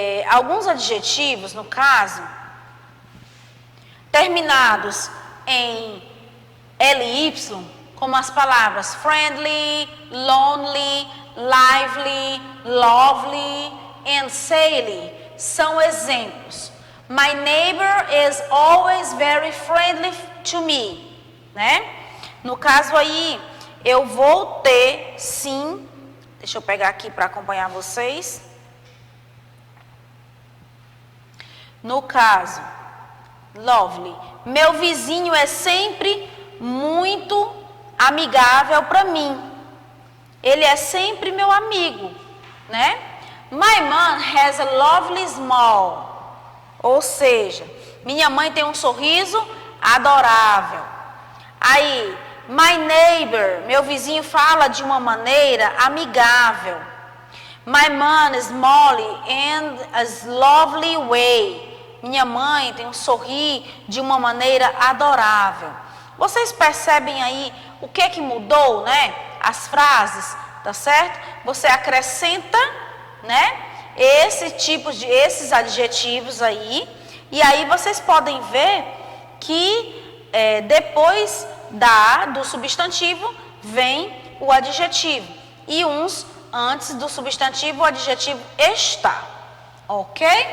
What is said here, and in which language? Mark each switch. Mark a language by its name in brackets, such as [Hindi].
[Portuguese] Alguns adjetivos, no caso, terminados em ly, como as palavras [English] friendly, lonely, lively, lovely and silly, [Portuguese] são exemplos. [English] My neighbor is always very friendly to me, [Portuguese] né? No caso aí, eu vou ter, sim, deixa eu pegar aqui para acompanhar vocês. No caso, lovely, meu vizinho é sempre muito amigável para mim. Ele é sempre meu amigo, né? [English] My mom has a lovely smile. [Portuguese] Ou seja, minha mãe tem um sorriso adorável. Aí, [English] my neighbor, [Portuguese] meu vizinho fala de uma maneira amigável. [English] My mom is Molly in a lovely way. [Portuguese] Minha mãe tem um sorriso de uma maneira adorável. Vocês percebem aí o que é que mudou, né? As frases, tá certo? Você acrescenta, né? Esses adjetivos aí, e aí vocês podem ver que depois do substantivo vem o adjetivo, e uns antes do substantivo o adjetivo está, ok?